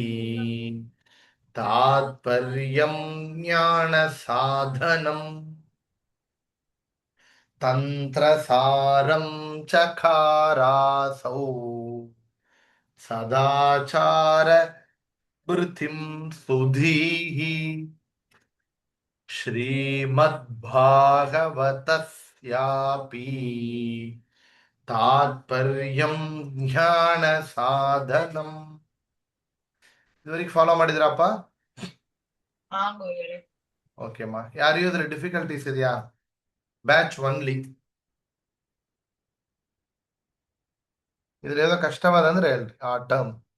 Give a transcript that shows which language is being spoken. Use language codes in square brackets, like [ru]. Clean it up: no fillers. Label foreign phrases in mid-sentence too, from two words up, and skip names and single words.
[sa] ತಾತ್ಪರ್ಯಂ ಜ್ಞಾನ ಸಾಧನಂ ತಂತ್ರಸಾರಂ ಚಕಾರಾಸೌ ಸದಾಚಾರ ಸ್ಮೃತಿಂ ಸುಧೀಃ ಶ್ರೀಮದ್ಭಾಗವತಸ್ಯಾಪಿ ತಾತ್ಪರ್ಯಂ ಜ್ಞಾನ ಸಾಧನಂ. [kn] ಇದುವರೆಗೆ ಫಾಲೋ ಮಾಡಿದ್ರಪ್ಪ? ಓಕೆ ಅಮ್ಮ. ಯಾರಿಗೂ ಇದ್ರ ಡಿಫಿಕಲ್ಟೀಸ್ ಇದೆಯಾ? [en] batch only [kn] ಇದ್ರ ಏನೋ ಕಷ್ಟವಾದಂದ್ರೆ ಹೇಳ್ರಿ ಆ ಟರ್ಮ್.